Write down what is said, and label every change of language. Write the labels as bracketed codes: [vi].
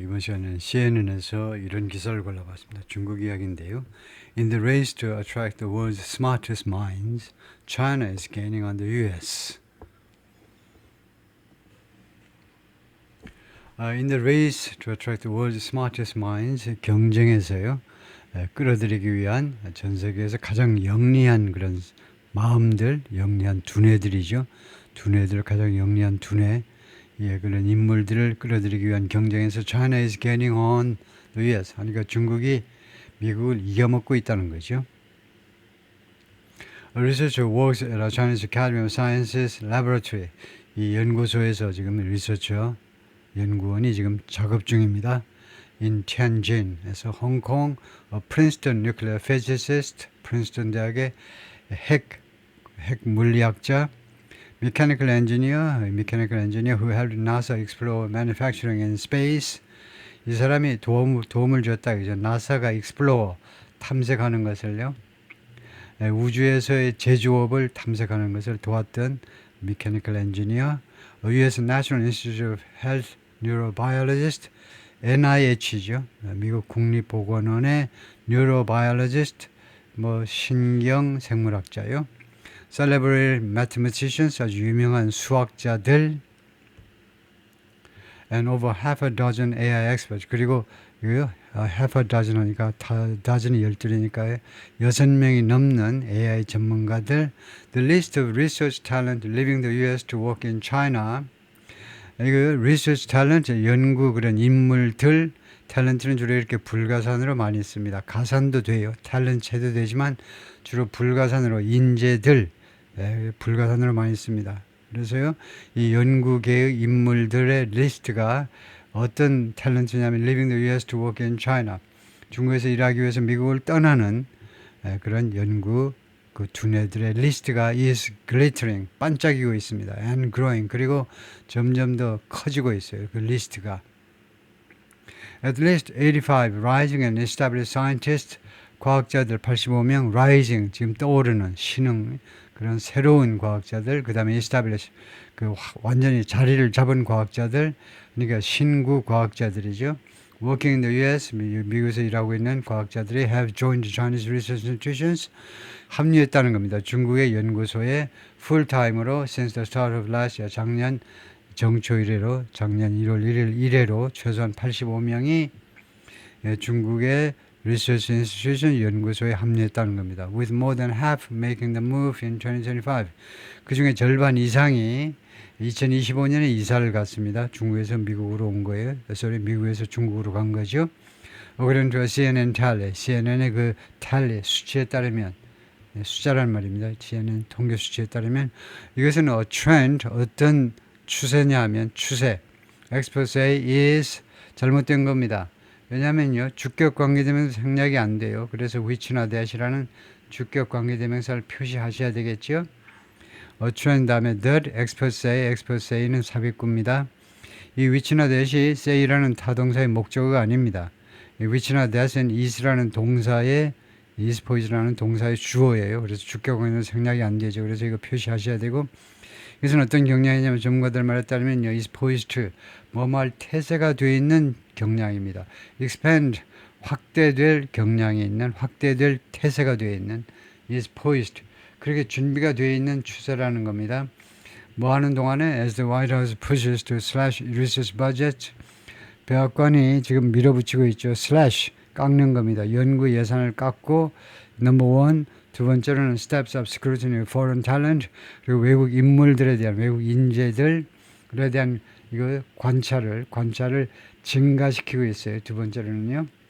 [ko] 이번 시간에는 CNN에서 이런 기사를 골라봤습니다. 중국 이야기인데요. [en] In the race to attract the world's smartest minds, China is gaining on the US. In the race to attract the world's smartest minds, [ko] 경쟁에서요. 끌어들이기 위한 전 세계에서 가장 영리한 그런 마음들, 영리한 두뇌들이죠. 두뇌들, 가장 영리한 두뇌. 예, 그런 인물들을 끌어들이기 위한 경쟁에서 [en] China is gaining on the US. [ko] 그러니까 중국이 미국을 이겨먹고 있다는 거죠. [en] A researcher works at a Chinese Academy of Sciences laboratory. [ko] 이 연구소에서 지금 리서처 연구원이 지금 작업 중입니다. [en] In Tianjin에서 홍콩, Princeton nuclear physicist, [ko] 프린스턴 대학의 핵 물리학자, [en] mechanical engineer who helped NASA explore manufacturing in space. [ko] 이 사람이 도움을 줬다. 그죠? 나사가 explore, 탐색하는 것을요. 우주에서의 제조업을 탐색하는 것을 도왔던 [en] mechanical engineer, US National Institute of Health neurobiologist, NIH죠. [ko] 미국 국립보건원의 neurobiologist, 신경생물학자요. [en] Celebrated mathematicians, [ko] 아주 유명한 수학자들, [en] and over half a dozen AI experts. [ko] 그리고 [en] half a dozen [ko] 하니까 dozen이 12이니까 6명이 넘는 AI 전문가들. [en] The list of research talent leaving the US to work in China. [ko] 이거 research talent, 연구 그런 인물들, 탤런트는 주로 이렇게 불가산으로 많이 씁니다. 가산도 돼요. 탤런트 해도 되지만 주로 불가산으로 인재들, 불가산으로 많이 씁니다. 그래서요, 이 연구계의 인물들의 리스트가 어떤 탤런트냐면 [en] leaving the US to work in China. [ko] 중국에서 일하기 위해서 미국을 떠나는 그런 연구 그 두뇌들의 리스트가 [en] is glittering, [ko] 반짝이고 있습니다. [en] and growing, [ko] 그리고 점점 더 커지고 있어요. 그 리스트가. [en] At least 85 rising and established scientists, [ko] 과학자들 85명, rising, 지금 떠오르는 신흥, 그런 새로운 과학자들, 그 다음에 established, 그 완전히 자리를 잡은 과학자들, 그러니까 신구 과학자들이죠. [en] Working in the US, [ko] 미국에서 일하고 있는 과학자들이 [en] have joined Chinese research institutions, [ko] 합류했다는 겁니다. 중국의 연구소에 풀타임으로 [en] since the start of last year, [ko] 작년 정초 이래로, 작년 1월 1일 이래로 최소한 85명이 중국의 Research Institution 연구소에 합류했다는 겁니다. [en] With more than half making the move in 2025. [ko] 그 중에 절반 이상이 2025년에 이사를 갔습니다. 중국에서 미국으로 온 거예요. sorry, 미국에서 중국으로 간 거죠. [en] According to CNN tally, [ko] CNN의 그 tally, 수치에 따르면, 숫자란 말입니다. CNN 통계 수치에 따르면 이것은 a trend, 어떤 추세냐 하면 추세. [en] Experts say is [ko] 잘못된 겁니다. 왜냐하면요, 주격 관계대명사 생략이 안 돼요. 그래서 which나 that이라는 주격 관계대명사를 표시하셔야 되겠죠. [en] A trend [ko] 다음에 [en] that, experts say는 [ko] 삽입구입니다. 이 which나 that이 say라는 타동사의 목적어가 아닙니다. 이 which나 that은 is라는 동사의 is pois라는 동사의 주어예요. 그래서 주격 관계대명사 생략이 안 되죠. 그래서 이거 표시하셔야 되고, 이것은 어떤 경량이냐면 전문가들 말에 따르면요, is poised to 뭐뭐할 태세가 되어 있는 경량입니다. expand, 확대될 경량이 있는, 확대될 태세가 되어 있는, is poised, 그렇게 준비가 되어 있는 추세라는 겁니다. 뭐 하는 동안에 [en] as the White House pushes to slash research budget, [ko] 백악관이 지금 밀어붙이고 있죠. slash, 깎는 겁니다. 연구 예산을 깎고, number one, 두 번째로는 [en] steps up scrutiny of foreign talent, [ko] 그리고 외국 인물들에 대한, 외국 인재들에 대한 이거 관찰을 증가시키고 있어요. 두 번째로는요.